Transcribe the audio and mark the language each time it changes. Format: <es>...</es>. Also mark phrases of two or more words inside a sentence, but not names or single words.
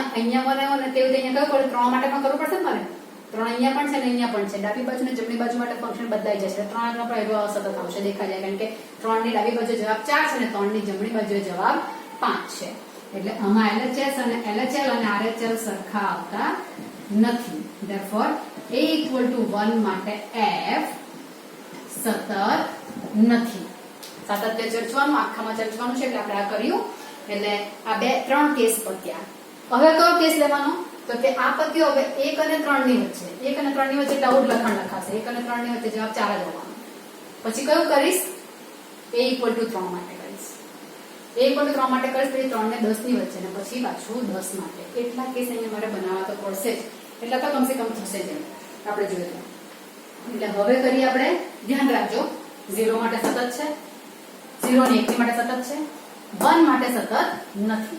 <gu>અહીંયા બનાવ્યો ને તેવું અહીંયા કયું પડે? 3 માટે પણ કરવું પડશે ને મારે. 3 અહીંયા પણ છે ને અહીંયા પણ છે. ડાબી બાજુ ને જમણી બાજુ માટે ફંક્શન બદલાઈ જશે. 3 આગળ પણ એવો સતત આવશે દેખાય જાય, કારણ કે 3 ની ડાબી બાજુ જવાબ 4 છે ને 3 ની જમણી બાજુ જવાબ 5 છે. એટલે આમાં LHS અને LHL અને RHL સરખા આવતા નથી.</gu> <en>therefore a equal to 1</en> <gu>માટે f સતત નથી. સાતત્ય ચર્ચવાનું, આખામાં ચર્ચવાનું છે એટલે આપણે આ કર્યું. એટલે આ 3 કેસ પત્યા. હવે કયો કેસ લેવાનો? તો કે આ પત્યો હવે 1 અને 3 ની વચ્ચે. 1 અને 3 ની વચ્ચે એટલે આવું લખાણ લખાશે. 1 અને 3 ની વચ્ચે જવાબ 4 જ આવવાનો. પછી કયું કરીશ?</gu> <en>a equal to 3</en> <gu>માટે કરીશ. a a = 3 માટે કરીશ તો 3 ને 10 ની વચ્ચે ને પછી પાછું 10 માટે એટલા કેસ અહીંયા મારે બનાવવા તો પડશે જ, એટલા તો કમસે કમ થશે જ આપણે જોઈએ. એટલે હવે કરીએ આપણે, ધ્યાન રાખજો 0 માટે સતત છે, 0 ને 1 માટે સતત છે, 1 માટે સતત નથી.</gu>